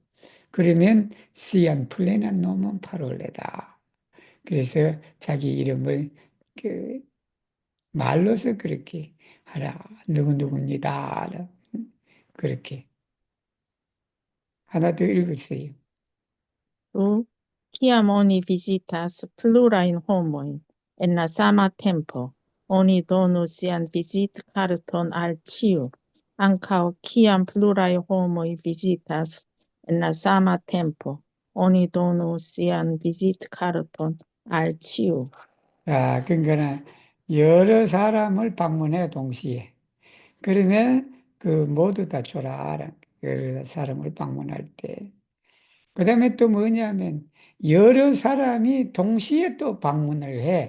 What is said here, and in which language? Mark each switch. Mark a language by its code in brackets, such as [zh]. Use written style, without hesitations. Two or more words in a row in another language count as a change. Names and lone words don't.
[eo] 그러면 sian plenan nomon parole. [ko] 그래서 자기 이름을 그 말로서 그렇게 하라. 누구누구입니다. 그렇게. 하나 더 읽으세요. [eo] Tu, kiam oni visitas plurajn homojn en la sama tempo, oni donu sian vizitkarton al ĉiu, ankaŭ kiam pluraj homoj visitas en la sama tempo, oni donu sian vizitkarton al ĉiu. [ko] 자, 그러니까 여러 사람을 방문해 동시에. 그러면 그 모두 다 줘라. 여러 사람을 방문할 때. 그 다음에 또 뭐냐면 여러 사람이 동시에 또 방문을 해.